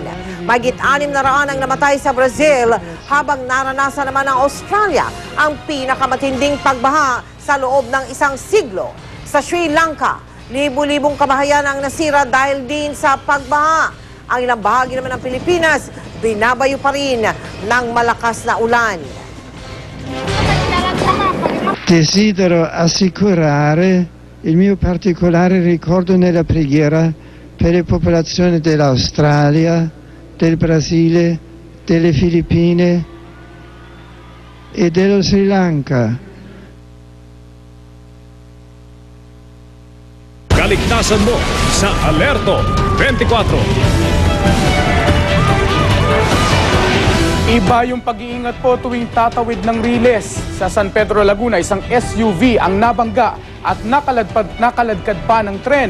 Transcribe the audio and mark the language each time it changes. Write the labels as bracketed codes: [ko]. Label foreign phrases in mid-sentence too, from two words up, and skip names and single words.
[tl] Mahigit 600 ang namatay sa Brazil habang naranasan naman ng Australia ang pinakamatinding pagbaha sa loob ng 1 siglo. Sa Sri Lanka, libu-libong kabahayan ang nasira dahil din sa pagbaha. Ang ilang bahagi naman ng Pilipinas, binabayo pa rin ng malakas na ulan. [it] Desidero assicurare il mio particolare ricordo nella preghiera per le popolazioni dell'Australia, del Brasile, delle Filippine e dello Sri Lanka. [tl] Kaligtasan mo sa Alerto 24. Iba yung pag-iingat po tuwing tatawid ng Riles. Sa San Pedro, Laguna, isang SUV ang nabangga at nakaladkad pa ng tren.